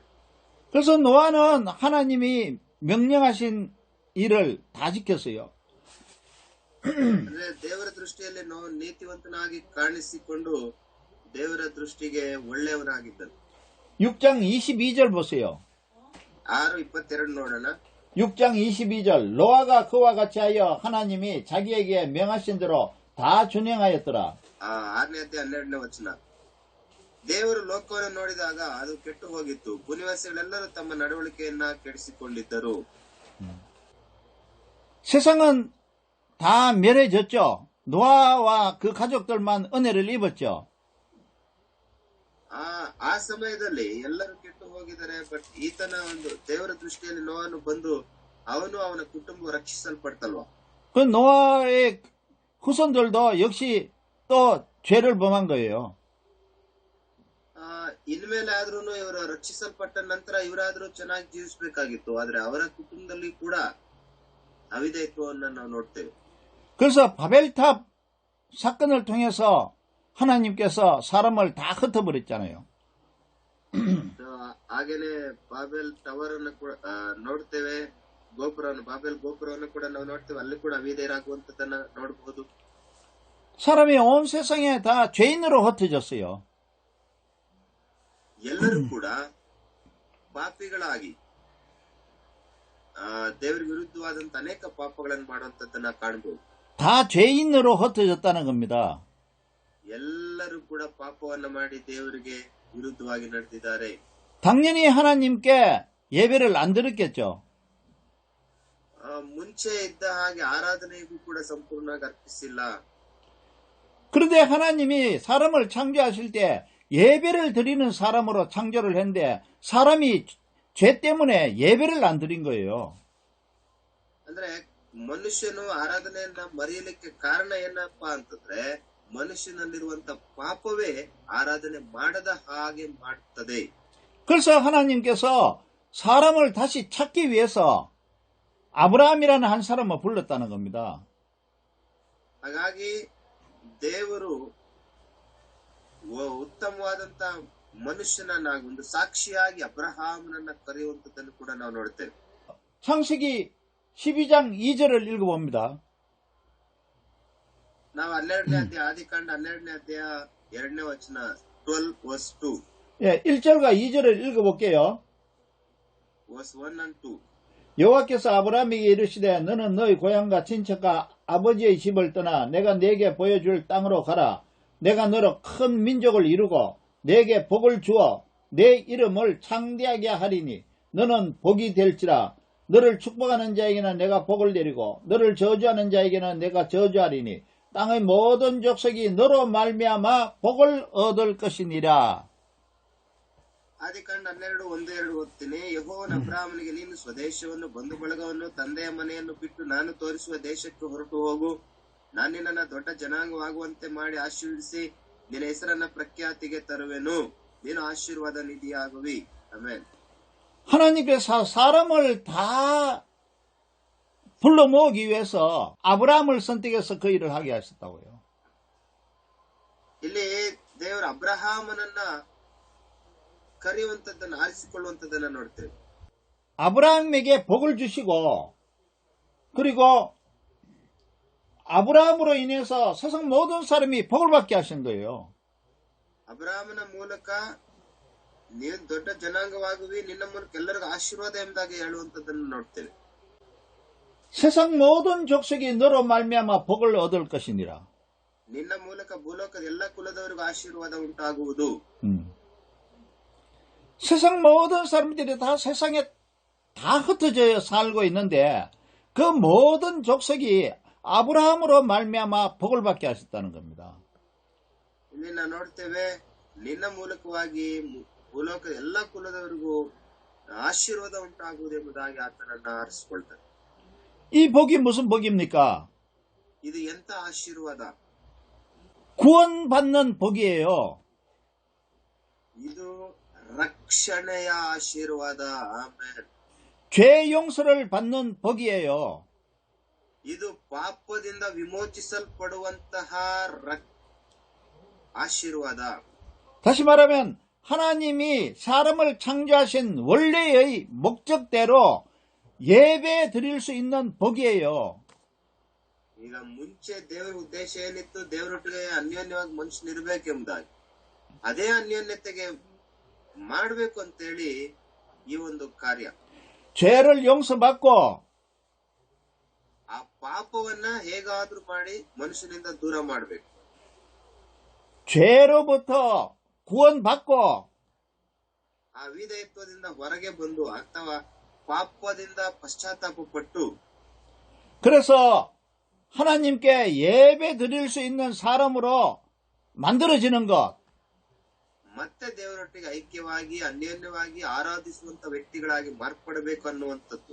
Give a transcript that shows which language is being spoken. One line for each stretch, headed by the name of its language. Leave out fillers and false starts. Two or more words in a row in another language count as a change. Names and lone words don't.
Korean: 그래서 노아는 하나님이 명령하신 일을 다 지켰어요.
Kannada: ಅಂದ್ರೆ ದೇವರ ದೃಷ್ಟಿಯಲ್ಲಿ ನೋವು ನೀತಿವಂತನಾಗಿ ಕಾಣಿಸಿಕೊಂಡು ದೇವರ ದೃಷ್ಟಿಗೆ ಒಳ್ಳೆಯವನಾಗಿದ್ದನು.
Korean: 6장 22절 보세요.
Kannada: 6:22 ನೋಡೋಣ.
Korean: 6장 22절 노아가 그와 같이 하여 하나님이 자기에게 명하신 대로 다 준행하였더라.
Kannada: 6ನೇ ಅಧ್ಯಾಯ 12ನೇ ವಚನ. ದೇವರು ಲೋಕವನ್ನು ನೋಡಿದಾಗ ಅದು ಕೆಟ್ಟು ಹೋಗಿತ್ತು, ಭೂನಿವಾಸಿಗಳೆಲ್ಲರೂ ತಮ್ಮ ನಡವಳಿಕೆಯನ್ನ ಕೆಡಿಸಿಕೊಂಡಿದ್ದರು.
Korean: 세상은 다 멸해졌죠. 노아와 그 가족들만 은혜를 입었죠.
Kannada: ಆ ಸಮಯದಲ್ಲಿ ಎಲ್ಲರೂ ಕೆಟ್ಟು ಹೋಗಿದ್ದಾರೆ. ಬಟ್ ಈತನ ಒಂದು ದೇವರ ದೃಷ್ಟಿಯಲ್ಲಿ ನೋವನ್ನು ಬಂದು ಅವನು ಅವನ ಕುಟುಂಬ ರಕ್ಷಿಸಲ್ಪಡ್ತಲ್ವಾ.
Korean: 그 노아의 후손들도 역시 또 죄를 범한 거예요.
Kannada: ಇನ್ಮೇಲೆ ಆದ್ರೂ ಇವರು ರಕ್ಷಿಸಲ್ಪಟ್ಟ ನಂತರ ಇವರಾದ್ರೂ ಚೆನ್ನಾಗಿ ಜೀವಿಸಬೇಕಾಗಿತ್ತು. ಆದ್ರೆ ಅವರ ಕುಟುಂಬದಲ್ಲಿ ಕೂಡ ಅವಿಧೇಯತ್ವವನ್ನು ನಾವು ನೋಡ್ತೇವೆ.
Korean: 그래서 바벨탑 사건을 통해서 하나님께서 사람을 다 흩어버렸잖아요.
Kannada: ಹಾಗೇನೆ ಬಾಬೆಲ್ ಟವರ್ ಅನ್ನು ಕೂಡ ನೋಡ್ತೇವೆ, ಬಾಬೆಲ್ ಗೋಪುರವನ್ನು ಕೂಡ ನಾವು ನೋಡ್ತೇವೆ. ಅಲ್ಲಿ ಕೂಡ ಅವಿಧೇಯರಾಗುವಂತದನ್ನ ನೋಡಬಹುದು.
Korean: 사람이 온 세상에 다 죄인으로 흩어졌어요.
Kannada: ಎಲ್ಲರೂ ಕೂಡ ಪಾಪಿಗಳಾಗಿ ದೇವರ ವಿರುದ್ಧವಾದಂತ ಅನೇಕ ಪಾಪಗಳನ್ನು ಮಾಡುವಂತದ್ದನ್ನ ಕಾಣಬಹುದು.
Korean: 다 죄인으로 흩어졌다는 겁니다.
Kannada: ಎಲ್ಲರೂ ಕೂಡ ಪಾಪವನ್ನ ಮಾಡಿ ದೇವರಿಗೆ ವಿರುದ್ಧವಾಗಿ ನಡೆದಿದ್ದಾರೆ.
Korean: 당연히 하나님께 예배를 안 드렸겠죠.
Kannada: ಮುಂಚೆ ಇದ್ದ ಹಾಗೆ ಆರಾಧನೆಗೂ ಕೂಡ ಸಂಪೂರ್ಣವಾಗಿ ಅರ್ಪಿಸಿಲ್ಲ.
Korean: 그런데 하나님이 사람을 창조하실 때 예배를 드리는 사람으로 창조를 했는데 사람이 죄 때문에 예배를 안 드린 거예요.
Kannada: ಅಂದ್ರೆ ಮನುಷ್ಯನು ಆರಾಧನೆಯನ್ನ ಮರೆಯಲಿಕ್ಕೆ ಕಾರಣ ಏನಪ್ಪಾ ಅಂತಂದ್ರೆ ಮನುಷ್ಯನಲ್ಲಿರುವಂತ ಪಾಪವೇ ಆರಾಧನೆ ಮಾಡದ ಹಾಗೆ ಮಾಡುತ್ತದೆ.
Korean: 그래서 하나님께서 사람을 다시 찾기 위해서 아브라함이라는 한 사람을 불렀다는 겁니다.
Kannada: ಹಾಗಾಗಿ ದೇವರು ಉತ್ತಮವಾದಂತ ಮನುಷ್ಯನನ್ನ ಒಂದು ಸಾಕ್ಷಿಯಾಗಿ ಅಬ್ರಹಾಮನನ್ನ ಕರೆಯುವಂತದ್ದನ್ನು ಕೂಡ ನಾವು ನೋಡ್ತೇವೆ.
Korean: 창세기 12장 2절을 읽어봅니다.
Kannada: ನಾವು 12ನೇ ಅಧ್ಯಾಯ ಆದಿಕಾಂಡ 12ನೇ ಅಧ್ಯಾಯ 2ನೇ ವಚನ 12 verse 2.
Korean: 예, 1절과 2절을 읽어볼게요.
English: verse 1 and 2.
Korean: 여호와께서 아브라함에게 이르시되 너는 너희 고향과 친척과 아버지의 집을 떠나 내가 네게 보여줄 땅으로 가라. 내가 너로 큰 민족을 이루고 네게 복을 주어 내 이름을 창대하게 하리니 너는 복이 될지라. 너를 축복하는 자에게는 내가 복을 내리고 너를 저주하는 자에게는 내가 저주하리니 땅의 모든 족속이 너로 말미암아 복을 얻을 것이니라.
Kannada: ಆದಿಕಾಂಡ 12:1-2 ಓದ್ತೀನಿ. ಯೆಹೋವನ ಅಬ್ರಹಾಮನಿಗೆ ನೀನು ಸ್ವದೇಶವನ್ನು ಬಂಧು ಬಳಗವನ್ನು ತಂದೆಯ ಮನೆಯನ್ನು ಬಿಟ್ಟು ನಾನು ತೋರಿಸುವ ದೇಶಕ್ಕೆ ಹೊರಟು ಹೋಗು. ನಾನು ನಿನ್ನನ್ನು ದೊಡ್ಡ ಜನಾಂಗವಾಗುವಂತೆ ಮಾಡಿ ಆಶೀರ್ವದಿಸಿ ನಿನ್ನ ಹೆಸರನ್ನ ಪ್ರಖ್ಯಾತಿಗೆ ತರುವೆನು. ನೀನು ಆಶೀರ್ವಾದ ನಿಧಿಯಾಗುವಿ. ಆಮೆನ್.
Korean: 하나님께서 사람을 다 불러 모으기 위해서 아브라함을 선택해서 그 일을 하게 하셨다고요.
Kannada: ಇಲ್ಲಿ ದೇವರು ಅಬ್ರಹಾಮನನ್ನ ಕರೆಯುವಂತದ್ದನ್ನು ಆರಿಸಿಕೊಳ್ಳುವಂತದ್ದನ್ನ ನೋಡ್ತೇವೆ.
Korean: 아브라함에게 복을 주시고 그리고 아브라함으로 인해서 세상 모든 사람이 복을 받게 하신 거예요.
Kannada: ಅಬ್ರಹಾಮನ ಮೂಲಕ ನೀನು ದೊಡ್ಡ ಜನಾಂಗವಾಗುವಿ, ನಿನ್ನ ಮೂಲಕ ಎಲ್ಲರಿಗೂ ಆಶೀರ್ವಾದ ಎಂಬುದಾಗಿ ಹೇಳುವಂತದ್ದನ್ನು ನೋಡ್ತೇವೆ.
Korean: 세상 모든 족속이 너로 말미암아 복을 얻을 것이니라.
Kannada: ನಿನ್ನ ಮೂಲಕ ಭೂಲೋಕದ ಎಲ್ಲ ಕುಲದವರಿಗೂ ಆಶೀರ್ವಾದ ಉಂಟಾಗುವುದು.
Korean: 세상 모든 사람들이 다 세상에 다 흩어져 살고 있는데 그 모든 족속이 아브라함으로 말미암아 복을 받게 하셨다는 겁니다.
Kannada: ಇಲ್ಲಿ ನಾವು ನೋಡ್ತೇವೆ ನಿನ್ನ ಮೂಲಕವಾಗಿ ಭೂಲೋಕದ ಎಲ್ಲ ಕುಲದವರಿಗೂ ಆಶೀರ್ವಾದ ಉಂಟಾಗುವುದೆಂಬುದಾಗಿ ಆತನನ್ನ ಆರಿಸಿಕೊಳ್ತಾರೆ.
Korean: 이 복이 무슨 복입니까?
Kannada: ಇದು ಎಂತ ಆಶೀರ್ವಾದ?
Korean: 구원받는 복이에요.
Kannada: ಇದು ರಕ್ಷಣೆಯ ಆಶೀರ್ವಾದ. ಆಮೇಲೆ
Korean: 죄 용서를 받는 복이에요.
Kannada: ಇದು ಪಾಪದಿಂದ ವಿಮೋಚಿಸಲ್ಪಡುವಂತಹ ಆಶೀರ್ವಾದ.
Korean: 다시 말하면 하나님이 사람을 창조하신 원래의 목적대로 예배 드릴 수 있는 복이에요.
Kannada: ಈಗ ಮುಂಚೆ ದೇವರ ಉದ್ದೇಶ ಏನಿತ್ತು, ದೇವರೊಟ್ಟಿಗೆ ಅನ್ಯೋನ್ಯವಾಗಿ ಮನುಷ್ಯನಿರ್ಬೇಕೆಂಬುದಾಗಿ ಅದೇ ಅನ್ಯೋನ್ಯತೆಗೆ ಮಾಡಬೇಕು ಅಂತೇಳಿ ಈ ಒಂದು ಕಾರ್ಯ.
Korean: 죄를 용서받고
Kannada: ಆ ಪಾಪವನ್ನ ಹೇಗಾದ್ರೂ ಮಾಡಿ ಮನುಷ್ಯನಿಂದ ದೂರ ಮಾಡಬೇಕು.
Korean: 죄로부터 구원받고
Kannada: ಆ ವಿಧೇಯತ್ವದಿಂದ ಹೊರಗೆ ಬಂದು ಅಥವಾ ಪಾಪದಿಂದ ಪಶ್ಚಾತ್ತಾಪ ಪಟ್ಟು
Korean: 그래서 하나님께 예배 드릴 수 있는 사람으로 만들어지는 것.
Kannada: ಮತ್ತೆ ದೇವರೊಟ್ಟಿಗೆ ಐಕ್ಯವಾಗಿ ಅನ್ಯೋನ್ಯವಾಗಿ ಆರಾಧಿಸುವಂತ ವ್ಯಕ್ತಿಗಳಾಗಿ ಮಾರ್ಪಡಬೇಕು ಅನ್ನುವಂಥದ್ದು.